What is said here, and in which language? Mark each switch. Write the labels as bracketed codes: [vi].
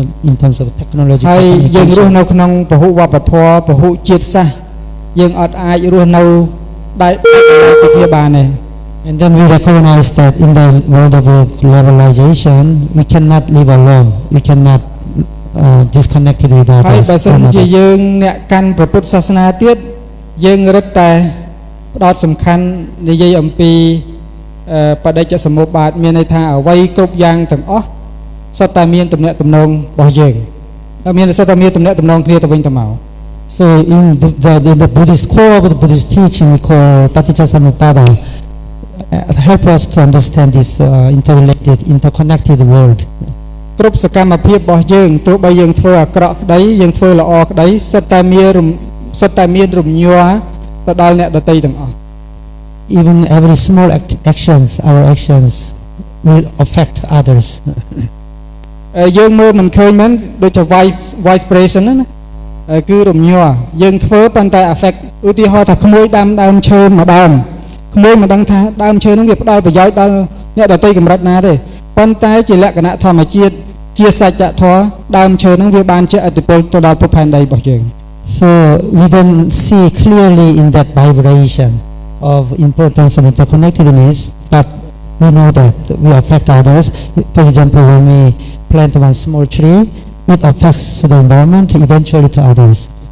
[en] in terms of technology [km] ហើយយើងរស់នៅក្នុងពហុវប្បធម៌ពហុជាតិសាសន៍យើងអត់អាចរស់នៅដោយពីគ្នាបានទេ [en] And then we recognize that in the world of globalization we cannot live alone we cannot disconnected with others [km] ហើយបើសិនជាយើងអ្នកកាន់ព្រះពុទ្ធសាសនាទៀតយើងរឹតតែផ្ដោតសំខាន់និយាយអំពី បដិច្ចសមុប្បាតមានន័យថាអ្វីគ្រប់យ៉ាងទាំងអស់សុទ្ធតែមានទំនាក់ទំនងរបស់យើងហើយមានសុទ្ធតែមានទំនាក់ទំនងគ្នាទៅវិញទៅមក [en] So in the Buddhist core of the Buddhist teaching we call paticca samuppada help us to understand this interrelated, interconnected world. [km] គ្រប់សកម្មភាពរបស់យើងទោះបីយើងធ្វើអាក្រក់ក្តីយើងធ្វើល្អក្តីសិតតែមានរំញ័រទៅដល់អ្នកដទៃទាំងអស់ [en] Even every small actions, our actions will affect others. [km] យើងមើលមិនឃើញមែនដូចជា vibration ណាគឺរំញ័រយើងធ្វើប៉ុន្តែ affect ឧទាហរណ៍ថាក្មួយដាំដើមឈើមួយដើមក្មួយមិនដឹងថាដើមឈើនោះវាផ្ដល់ប្រយោជន៍ដល់អ្នកដទៃកម្រិតណាទេប៉ុន្តែជាលក្ខណៈធម្មជាតិជាសច្ចធម៌ដើមឈើនោះវាបានជាឥទ្ធិពលទៅដល់ភពផែនដីរបស់យើង [en] So we don't see clearly in that vibration of importance of interconnectedness, but we know that we affect others. For example, when we plant one small tree, it affects to the environment, eventually to others.